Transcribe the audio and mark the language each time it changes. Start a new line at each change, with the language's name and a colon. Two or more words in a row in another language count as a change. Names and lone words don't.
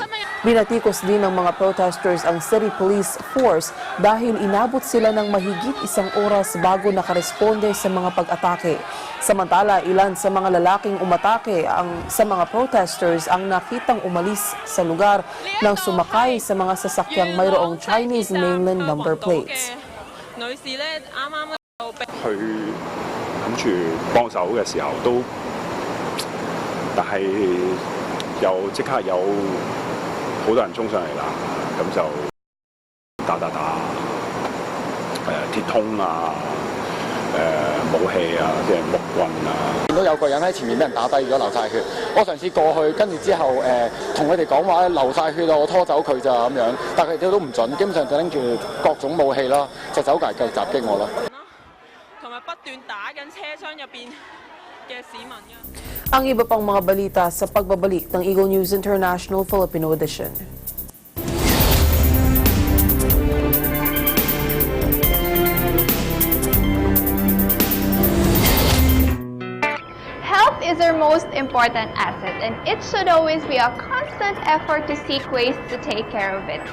Filipino: Binatikos din ng mga protesters ang
English: city police force
Filipino: dahil inabot sila ng mahigit 1 oras bago nakaresponde sa mga pag-atake. Samantala, ilan sa mga lalaking umatake sa mga protesters ang nakitang umalis sa lugar nang sumakay sa mga sasakyang mayroong
English: Chinese mainland number plates.
Cantonese: 女士咧啱啱就被去諗住幫手嘅時候都，但係又即刻有好多人衝上嚟啦，咁就打鐵通啊，武器啊，即係木棍啊。見到有個人喺前面俾人打低咗，流晒血。我嘗試過去，跟住之後同佢哋講話流晒血啊，我拖走佢咋咁樣，但係佢哋都唔準，基本上就拎住各種武器啦，就走嚟繼續襲擊我啦。同埋不斷打緊車廂入邊嘅市民嘅。
Filipino: Ang iba pang mga balita sa pagbabalik ng Eagle News International Filipino Edition.
English: Health is our most important asset, and it should always be a constant effort to seek ways to take care of it.